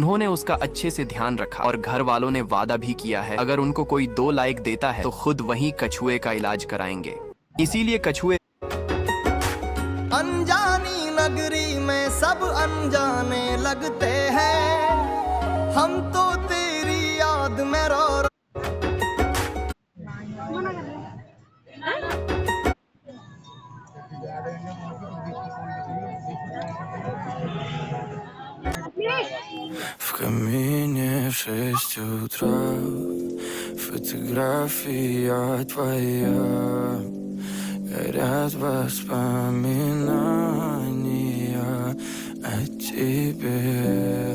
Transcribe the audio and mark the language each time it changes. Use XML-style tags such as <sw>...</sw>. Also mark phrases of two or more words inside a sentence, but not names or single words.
<hi>उन्होंने उसका अच्छे से ध्यान रखा और घर वालों ने वादा भी किया है, अगर उनको कोई 2 लाख देता है तो खुद वही कछुए का इलाज कराएंगे। इसीलिए कछुए अनजानी नगरी में सब अनजाने लगते हैं, हम तो तेरी याद में रो</hi> <ru>В камине в 6 утра фотография твоя, горят воспоминания о тебе.</ru>